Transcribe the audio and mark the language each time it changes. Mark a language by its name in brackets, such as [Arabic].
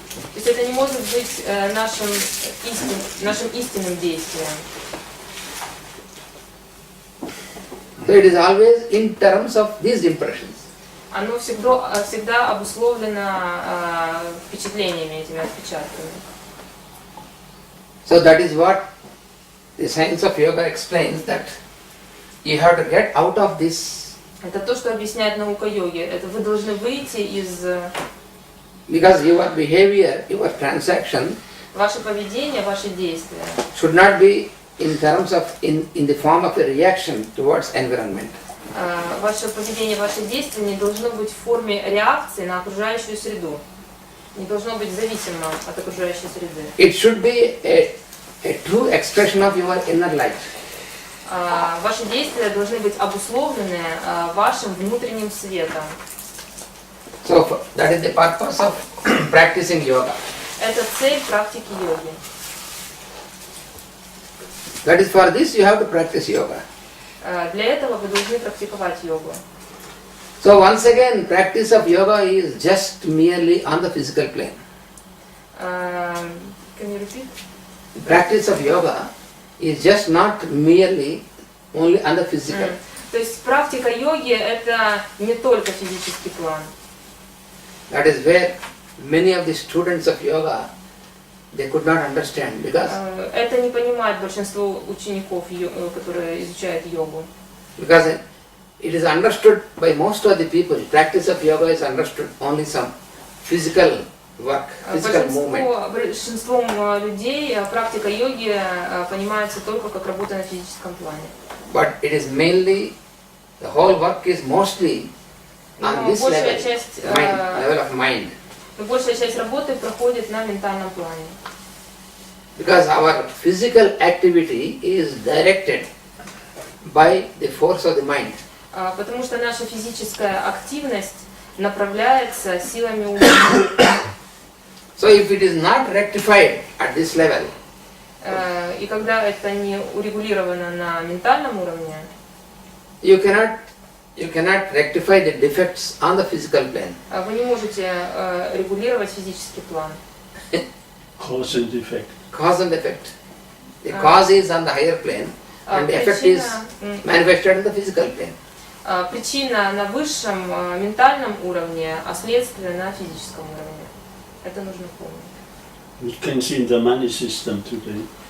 [Russian] То есть это не может быть нашим истинным действием. [English] So it is always in terms of these impressions. [Russian] Оно всегда обусловлено впечатлениями, этими отпечатками. [English] So that is what the science of yoga explains, that you have to get out of this. [Russian] Это то, что объясняет наука йоги. Это вы должны выйти из... [English] Because your behavior, your transaction [Russian] Ваше поведение, ваши действия [English] should not be in terms of in the form of a reaction towards environment. [Russian] Ваше поведение, ваше действие не должно быть в форме реакции на окружающую среду. Не должно быть зависимо от окружающей среды. [English] It should be a true expression of your inner light. [Russian] Ваши действия должны быть обусловлены вашим внутренним светом. [English] So that is the purpose of practicing yoga. [Russian] Это цель практики йоги. [English] That is for this you have to practice yoga. [Russian] Для этого вы должны практиковать йогу. [English] So once again, practice of yoga is just merely on the physical plane. Can you repeat? Practice of yoga is just not merely only on the physical. [Russian] То есть практика йоги это не только физический план. [English] That is where many of the students of yoga they could not understand because [Russian] Это не понимает большинство учеников, которые изучают йогу. [English] because it is understood by most of the people. Practice of yoga is understood only some physical work, physical movement. [Russian] Большинством людей практика йоги понимается только как работа на физическом плане. [English] But it is mainly, the whole work is mostly on this level of mind. [Russian] Но большая часть работы проходит на ментальном плане. [English] Because our physical activity is directed by the force of the mind. [Russian] Потому что наша физическая активность направляется силами ума. [English] So if it is not rectified at this level, [Russian] И когда это не урегулировано на ментальном уровне, [English] you cannot rectify the defects on the physical plane. [Russian] вы не можете регулировать физический план. [English] Cause and effect. Cause and effect. The cause is on the higher plane and the effect is manifested on the physical plane. [Russian] Причина на высшем ментальном уровне, а следствие на физическом уровне. Это нужно помнить. [English] We can see in the money system today.